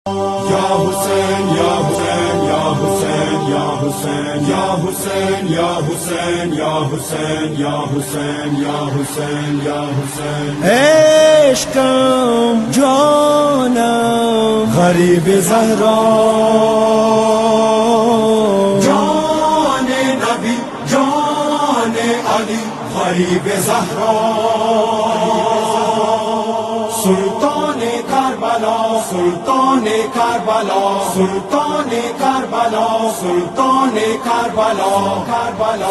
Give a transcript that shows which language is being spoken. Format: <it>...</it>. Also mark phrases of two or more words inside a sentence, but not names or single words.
<ar>يا حسين، يا حسين، يا حسين، يا حسين، يا حسين، يا حسين، يا حسين، يا حسين، يا حسين، يا حسين.</ar> <fa>عشقم جانم غریب زهرا جان نبی جان علی غریب زهرا سلطان کربلا سلطان کربلا سلطان کربلا سلطان کربلا کربلا</fa>